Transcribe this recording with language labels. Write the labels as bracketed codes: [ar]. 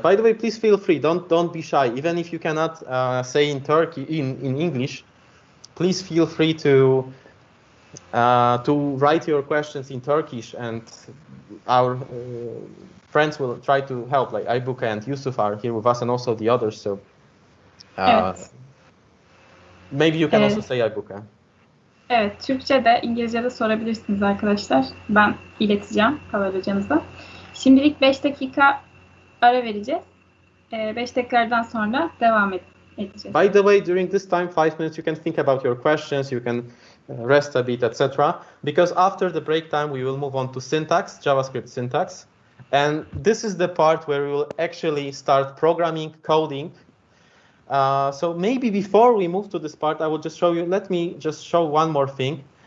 [en] By the way, please feel free. Don't be shy. Even if you cannot say in English, please feel free to write your questions in Turkish, and our friends will try to help. Like Aybuka and Yusuf are here with us, and also the others. So maybe you can also say Aybuka. [tr] Evet, Türkçe de İngilizce de sorabilirsiniz arkadaşlar. Ben ileteceğim Paweł hocamıza. Şimdilik 5 dakika ara vereceğiz. 5 dakikadan sonra devam edeceğiz. [en] By the way, during this time, 5 minutes, you can think about your questions, you can rest a bit, etc. Because after the break time, we will move on to syntax, JavaScript syntax. And this is the part where we will actually start programming, coding. So maybe before we move to this part, I will just show you, let me just show one more thing.